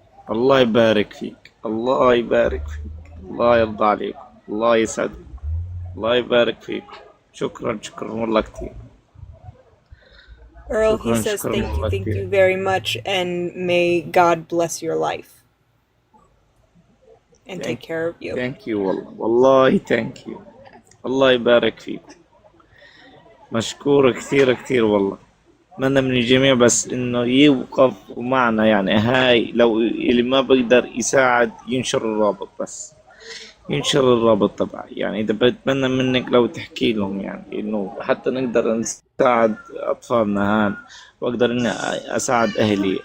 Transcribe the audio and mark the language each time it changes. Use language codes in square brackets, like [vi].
[ar] الله يبارك فيك، الله يبارك فيك، الله يرضى عليك، الله يسعدك، الله يبارك فيك. شكرا والله كتير. [en] Earl, he says thank you very much, and may God bless your life and take care of you. Thank you والله thank you. [ar] الله يبارك فيك. مشكور كثير والله. أتمنى من الجميع بس إنه يوقف معنا، يعني هاي لو اللي ما بقدر يساعد ينشر الرابط، بس ينشر الرابط تبعي. يعني إذا بتمنى منك لو تحكي لهم، يعني إنه حتى نقدر نساعد أطفالنا هان، وأقدر إني أساعد أهلي.